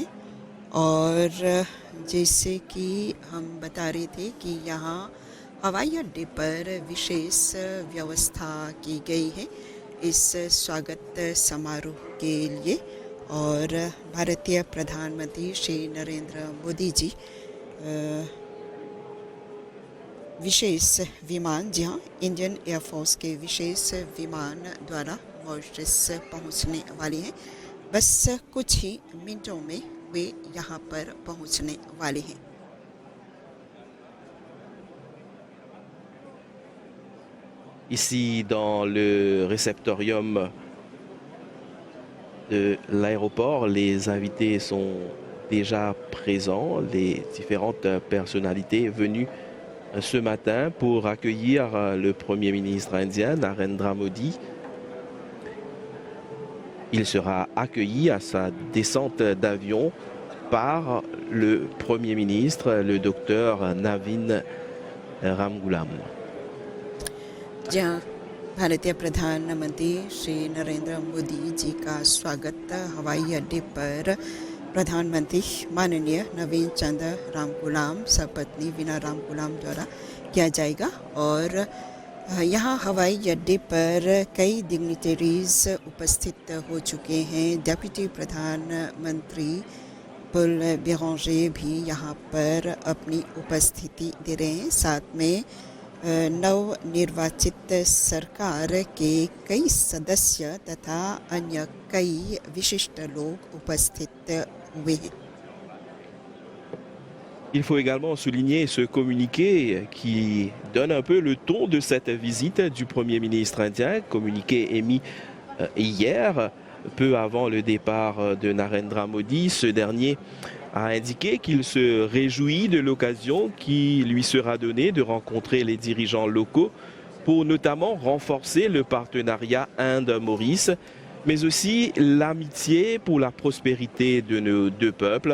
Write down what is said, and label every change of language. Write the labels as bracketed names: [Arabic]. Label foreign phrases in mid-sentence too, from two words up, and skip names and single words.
[Hindi] और जैसे कि हम बता रहे थे कि यहाँ हवाई अड्डे पर विशेष व्यवस्था की गई है इस स्वागत समारोह के लिए और भारतीय प्रधानमंत्री श्री नरेंद्र मोदी जी विशेष विमान, जी हाँ, [English] Indian Air Force [Hindi] के विशेष विमान द्वारा मॉरिशस पहुंचने वाले हैं। बस कुछ ही मिनटों में वे यहाँ पर पहुंचने वाले हैं। [French] Ici, dans le réceptorium de l'aéroport, les invités sont déjà présents, les différentes personnalités venues ce matin pour accueillir le Premier ministre indien, Narendra Modi. Il sera accueilli à sa descente d'avion par le Premier ministre, le docteur Navin Ramgoolam. [Hindi] जहाँ भारतीय प्रधानमंत्री श्री नरेंद्र मोदी जी का स्वागत हवाई अड्डे पर प्रधानमंत्री माननीय नवीन चंद्र रामगुलाम सपत्नी वीना रामगुलाम द्वारा किया जाएगा। और यहाँ हवाई अड्डे पर कई डिग्निटरीज उपस्थित हो चुके हैं। डेप्यूटी प्रधानमंत्री पुल बेरांजे भी यहाँ पर अपनी उपस्थिति दे रहे हैं। साथ में नव निर्वाचित सरकार के कई सदस्य तथा अन्य कई विशिष्ट लोग उपस्थित हुए हैं। [French] Il faut également souligner ce communiqué qui donne un peu le ton de cette visite du Premier ministre indien, communiqué émis hier, peu avant le départ de Narendra Modi. Ce dernier a indiqué qu'il se réjouit de l'occasion qui lui sera donnée de rencontrer les dirigeants locaux pour notamment renforcer le partenariat Inde-Maurice, mais aussi l'amitié pour la prospérité de nos deux peuples.